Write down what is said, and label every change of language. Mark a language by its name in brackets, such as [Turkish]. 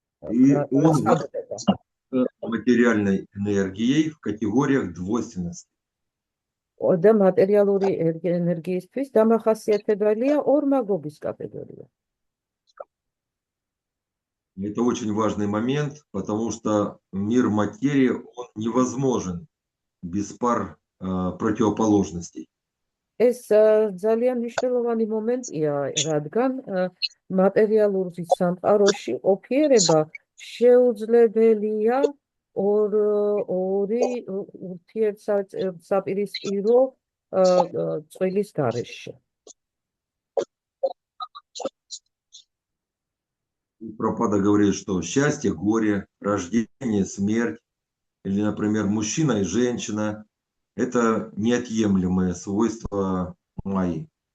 [Russian] И он материальной энергией в категориях двойственности. [Georgian] და მატერიალური ენერგიისთვის დამახასიათებელია ორმაგობის კატეგორია. [Russian] Это очень важный момент, потому что мир материи, он невозможен без пар противоположностей. [Georgian] ეს ძალიან მნიშვნელოვანი მომენტია, რადგან მატერიალური სამყაროში ყოფიერება შეუძლებელია ორი ურთიერთსაპირისპირო წყვილის გარეშე. [Russian] Прабхупада говорит, что счастье, горе, рождение, смерть, или, например, мужчина и женщина, это неотъемлемые свойства майи.